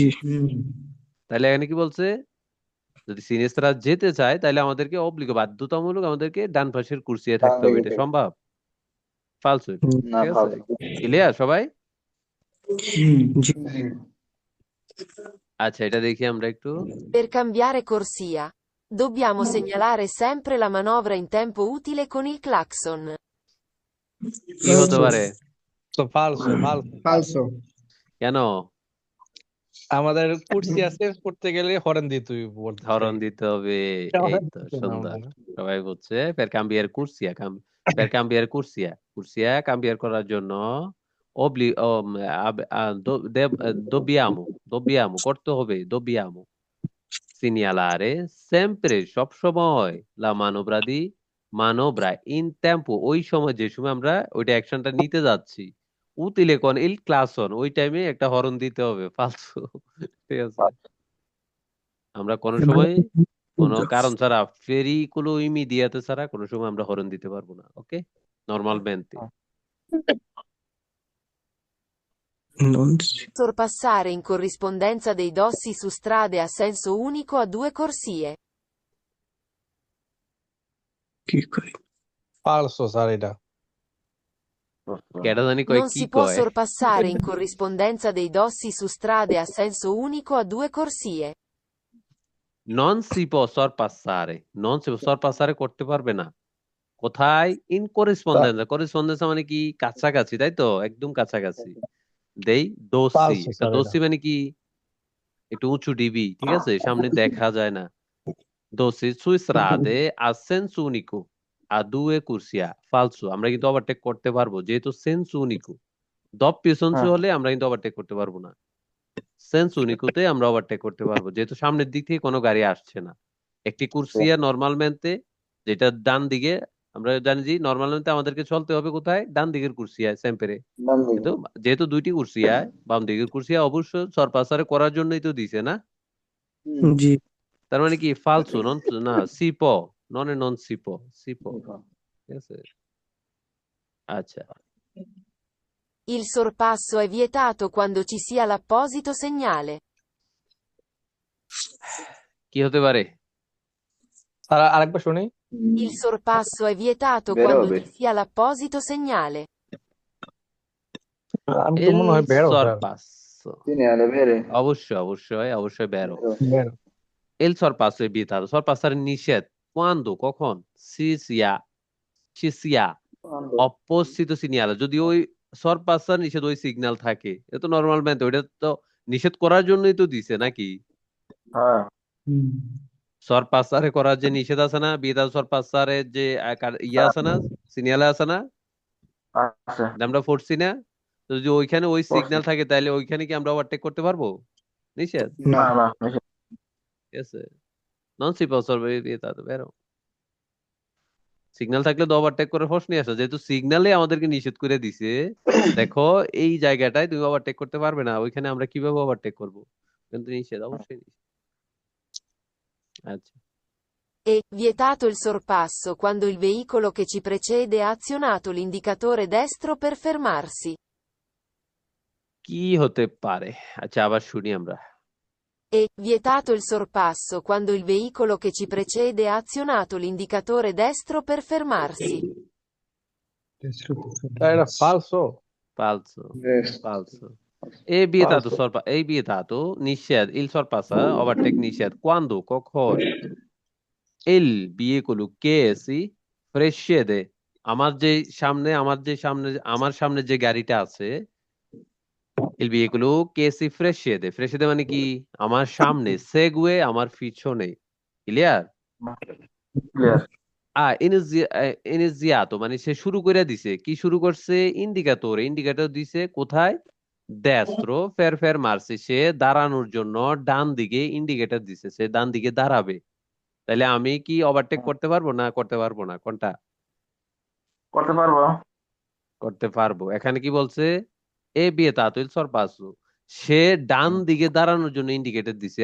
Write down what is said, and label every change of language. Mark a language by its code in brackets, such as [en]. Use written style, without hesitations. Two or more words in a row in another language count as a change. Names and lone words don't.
[bn] তাহলে এখানে কি বলছে? যদি সিনেস্তারা যেতে চায় তাহলে আমাদেরকে বাধ্যতামূলক আমাদেরকে ডান পাশের কুরসিয়ায় ডান থাকতে হবে, দিকে এটা থেকে। সম্ভব? ফালসু? না, ঠিক আছে, ফালতু। ক্লিয়ার সবাই? জি। আচ্ছা, এটা দেখি আমরা একটু। [it] Per cambiare corsia, dobbiamo segnalare sempre la manovra in tempo utile con il clacson. [bn] কি হতে পারে? তো ফালসো, ফালসো। ফালসো। কেন? আমাদের কুর্সি চেঞ্জ করতে গেলে হরেন দিতে হইব বলতে হরণ চাই। দিতে হবে, এই হরেন তো দিতে না সুন্দর, আমরা। [it] সবাই বলছে per cambiare corsia, per cambiare corsia, corsia cambiare [bn] করার জন্য [it] obli dobbiamo [bn] করতে হবে, [it] dobbiamo segnalare sempre [bn] সব সময় [it] la manovra di manovra in tempo, [bn] ওই সময় যে সময় আমরা ওইটা অ্যাকশনটা নিতে যাচ্ছি, [it] utile con il clacson, [bn] ওই টাইমে একটা হরণ দিতে হবে, ফালতু। ঠিক আছে, আমরা কোনো সময় কোনো কারণ ছাড়া, ফেরিকুলো ইমিডিয়াতে ছাড়া কোনো সময় আমরা হরণ দিতে পারবো না, ওকে, নর্মালmente। [it] Sorpassare in corrispondenza dei dossi su strade a senso unico a due corsie. [bn] ফালসো স্যার এটা। কেডা জানি কয় [it] Non [bn] কি [it] si può [bn] কয়। [it] sorpassare in corrispondenza dei dossi su strade a senso unico a due corsie. Non si può sorpassare, non si può sorpassare [bn] করতে পারবে না, কোথায়? [it] in corrispondenza. [bn] করেসপন্ডেন্স মানে কি? কাছাকাছি, তাই তো? একদম কাছাকাছি। [it] dei dossi. [bn] ফালসো একটা স্যার এটা। দোসি মানে কি? একটু উঁচু ডিবি, ঠিক আছে? সামনে দেখা যায় না। [it] Doce su strade a senso unico, a due corsia, falso। [bn] আমরা কিন্তু ওভারটেক করতে পারবো যেহেতু [it] senso unico. doppio senso [bn] হ্যাঁ হলে আমরা কিন্তু ওভারটেক করতে পারবো না। সেন্স উনিকোতে আমরা ওভারটেক করতে পারবো যেহেতু সামনের দিক থেকে কোনো গাড়ি আসছে না। একটি কুর্সিয়া নর্মালমেন্টে, যেটা ডান দিকে, আমরা জানি যে নর্মালমেন্টে আমাদেরকে চলতে হবে কোথায়? ডান দিকের কুর্সিয়ায় সেম্পেরে। কিন্তু যেহেতু দুইটি কুর্সিয়ায়, বাম দিকের কুর্সিয়া অবশ্য সরপাসারে করার জন্যই তো দিছে না? জি। তার মানে কি ফালসো নন, না সিপো, [it] non si può, [bn] সিপো, ঠিক আছে? আচ্ছা, [it] Il sorpasso è vietato quando ci sia l'apposito segnale. [bn] কি হতে পারে? স্যার আরেকবার শুনি। [it] Il sorpasso è vietato quando ci sia l'apposito segnale. [bn] আমি তো মনে [it] il [bn] হয় বেরো স্যার। sorpasso, অবশ্যই বেরো। বেরো। [it] il sorpasso è vietato, sorpassare নিষেধ। quando, কখন? ci sia opposito segnale, [bn] যদি ওই সরপাসার নিষেধ ওই সিগন্যাল থাকে, এটা তো নর্মালmente ওইটা তো নিষেধ করার জন্যই তো দিছে নাকি? হ্যাঁ সরপাসারে করার যে নিষেধ আছে না, বিয়েতে সরপাসারে যে ইয়ে আছে না, সিগন্যাল আছে না, আচ্ছা আমরা পড়ছি না? তো যদি ওইখানে ওই পড়ছি। সিগন্যাল থাকে তাহলে ওইখানে কি আমরা ওভারটেক করতে পারবো? নিষেধ, না না নিষেধ। ঠিক আছে? [it] non si passa è vietato vero. [bn] সিগন্যাল থাকলে তো ওভারটেক করে প্রশ্নই আসে, যেহেতু সিগন্যালে আমাদেরকে নিষেধ করে দিছে। দেখো এই জায়গাটায় তুমি ওভারটেক করতে পারবে না, ওইখানে আমরা কিভাবে ওভারটেক করবো? কিন্তু নিষেধ, অবশ্যই নিষেধ। আচ্ছা, [it] È vietato il sorpasso quando il veicolo che ci precede ha azionato l'indicatore destro per fermarsi. [bn] কি হতে পারে? আচ্ছা, আবার শুনি আমরা। [it] È vietato il sorpasso quando il veicolo che ci precede ha azionato l'indicatore destro per fermarsi. [bn] এটা ফালসো। [it] Falso, falso. E vietato è vietato, নিষেধ, il sorpassa, overtake নিষেধ, quando, কখন, il veicolo che si precede, [bn] আমার সামনে যে গাড়িটা আছে, [it] il veicolo che si precede মানে কি? [bn] আমার সামনে, segue আমার পিছনে, ক্লিয়ার? ক্লিয়ার। iniziato মানে সে শুরু করে দিছে। কি শুরু করছে? ইন্ডিকেটর দিছে কোথায়? [it] destro per fermarsi, [bn] সে দাঁড়ানোর জন্য ডান দিকে ইন্ডিকেটর দিছে, সে ডান দিকে দাঁড়াবে। তাহলে আমি কি ওভারটেক করতে পারবো না করতে পারবো না? কোনটা? করতে পারবো। করতে পারবো। এখানে কি বলছে? এ [it] vietato il sorpasso, [bn] সে ডান দিকে দাঁড়ানোর জন্য ইন্ডিকেটর দিছে।